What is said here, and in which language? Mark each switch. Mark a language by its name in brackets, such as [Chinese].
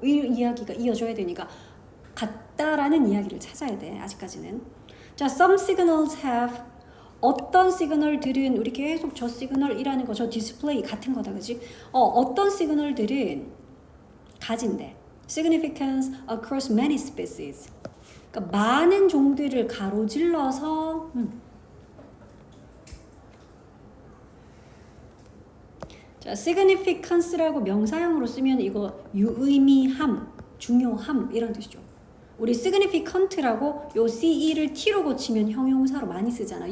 [Korean] 이 이야기가 이어져야 되니까 같다라는 이야기를 찾아야 돼. 아직까지는. 자, [English] some signals have [Korean] 어떤 시그널들은 우리 계속 저 시그널이라는 거, 저 디스플레이 같은 거다, 그지? 어떤 시그널들은 가진대. [English] significance across many species. [Korean] 그러니까 많은 종들을 가로질러서 자, 자, significance라고 명사형으로 쓰면 이거 유의미함, 중요함 이런 뜻이죠. 우리 significant라고 요 ce를 t로 고치면 형용사로 많이 쓰잖아.